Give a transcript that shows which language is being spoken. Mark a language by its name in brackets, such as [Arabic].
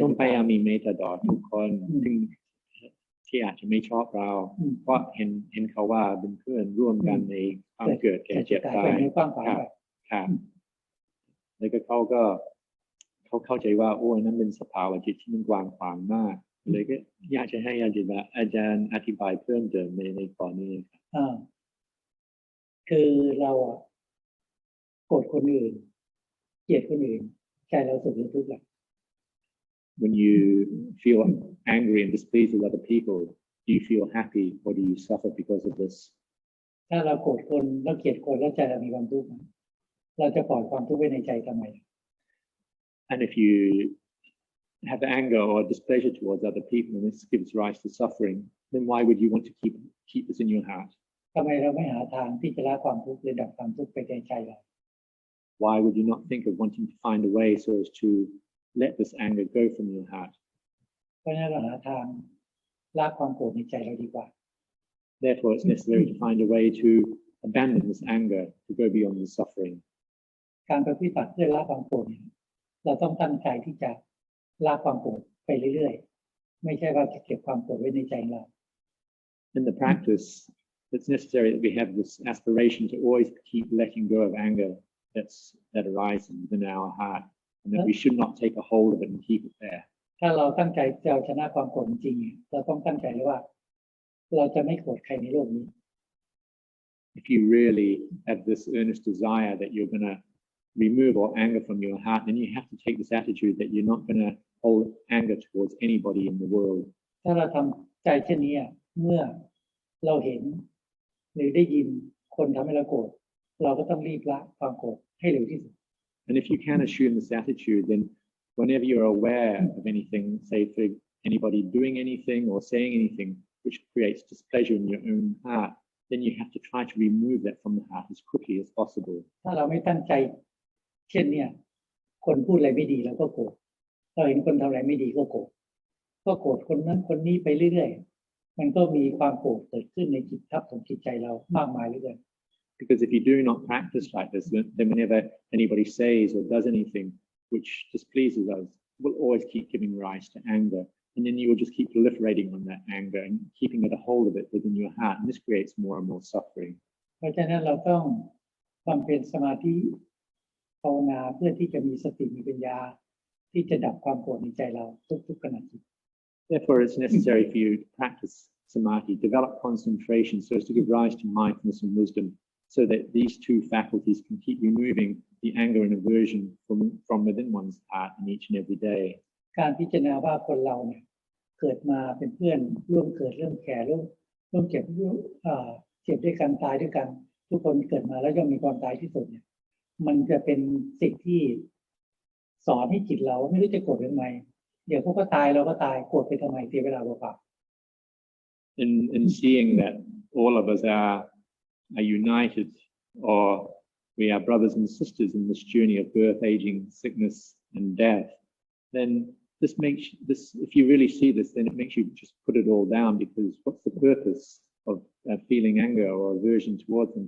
[Thai] ต้องพยายามมีเมตตาต่อทุกคนที่อาจจะไม่ชอบเราเพราะเห็นเขาว่าเป็นเพื่อนร่วมกันในความเกิดแก่เจ็บตายครับแล้วก็เขาเข้าใจว่าโอ้ยนั่นเป็นสภาวะจิตที่มันกว้างขวางมากเลยก็อยากจะให้อาจารย์อธิบายเพิ่มเติมในข้อนี้ครับ คือเราโกรธคนอื่นเกลียดคนอื่นใจเราสุขหรือทุกข์ล่ะ [English] When you feel angry and displeased with other people, do you feel happy or do you suffer because of this? [Thai] ถ้าเราโกรธคนแล้วเกลียดคนแล้วใจเรามีความทุกข์เราจะปล่อยความทุกข์ไว้ในใจทำไม [English] And if you have anger or displeasure towards other people and this gives rise to suffering, then why would you want to keep this in your heart? [Thai] ทำไมเราไม่หาทางที่จะละความทุกข์หรือดับความทุกข์ไปในใจเรา [English] Why would you not think of wanting to find a way so as to let this anger go from your heart? [Thai] เพราะฉะนั้นเราหาทางละความโกรธในใจเราดีกว่า [English] Therefore, it's necessary to find a way to abandon this anger, to go beyond the suffering. [Thai] การปฏิบัติเพื่อละความโกรธเราต้องตั้งใจที่จะละความโกรธไปเรื่อยๆไม่ใช่ว่าจะเก็บความโกรธไว้ในใจเรา [English] In the practice, it's necessary that we have this aspiration to always keep letting go of anger that arises within our heart, and that we should not take a hold of it and keep it there. [Thai] ถ้าเราตั้งใจจะเอาชนะความโกรธจริงๆเราต้องตั้งใจเลยว่าเราจะไม่โกรธใครในโลกนี้ [English] If you really have this earnest desire that you're going to remove all anger from your heart, then you have to take this attitude that you're not going to hold anger towards anybody in the world. [Thai] ถ้าเราทำใจเช่นนี้เมื่อเราเห็นหรือได้ยินคนทำให้เราโกรธเราก็ต้องรีบละความโกรธให้เร็วที่สุด [English] And if you can assume this attitude, then whenever you're aware of anything, say for anybody doing anything or saying anything which creates displeasure in your own heart, then you have to try to remove that from the heart as quickly as possible. [Thai] ถ้าเราไม่ตั้งใจเช่นเนี่ยคนพูดอะไรไม่ดีเราก็โกรธเราเห็นคนทำอะไรไม่ดีก็โกรธคนนั้นคนนี้ไปเรื่อยๆมันก็มีความโกรธเกิดขึ้นในจิตทับของจิตใจเรามากมายเหลือเกิน [English] Because if you do not practice like this, then whenever anybody says or does anything which displeases us, will always keep giving rise to anger. And then you will just keep proliferating on that anger and keeping a hold of it within your heart. And this creates more and more suffering. [Thai] เพราะฉะนั้นเราต้องบำเพ็ญสมาธิภาวนาเพื่อที่จะมีสติมีปัญญาที่จะดับความโกรธในใจเราทุกๆขณะจิต [English] Therefore, it's necessary for you to practice samadhi, develop concentration so as to give rise to mindfulness and wisdom, so that these two faculties can keep removing the anger and aversion from within one's heart in each and every day. [Thai] การพิจารณาว่าคนเราเนี่ยเกิดมาเป็นเพื่อนร่วมเกิดร่วมแก่ร่วมเจ็บเจ็บด้วยกันตายด้วยกันทุกคนเกิดมาแล้วย่อมมีความตายที่สุดเนี่ยมันจะเป็นสิ่งที่สอนให้จิตเราไม่รู้จะโกรธทำไมเดี๋ยวพวกก็ตายเราก็ตายโกรธไปทำไมเสียเวลาเปล่า [English] In seeing that all of us are united, or we are brothers and sisters in this journey of birth, aging, sickness, and death, then this makes this. If you really see this, then it makes you just put it all down. Because what's the purpose of feeling anger or aversion towards them?